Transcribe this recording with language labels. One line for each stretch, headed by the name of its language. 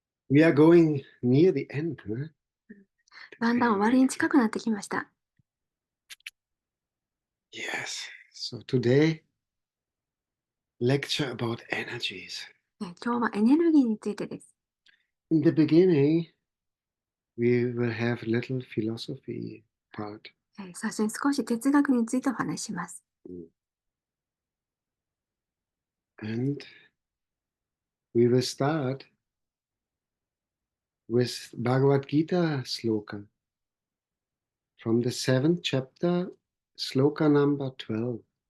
English: We are going near the end. Huh?
Japanese: だんだん終わりに近くなってきました。
English: Yes. So today, lecture about energies.
Japanese: 今日はエネルギーについてです。
English: In the beginning, we will have little philosophy part.
Japanese: 最初に少し哲学についてお話しします。
English: And we will start with Bhagavad Gita sloka from the 7th chapter, sloka number 12.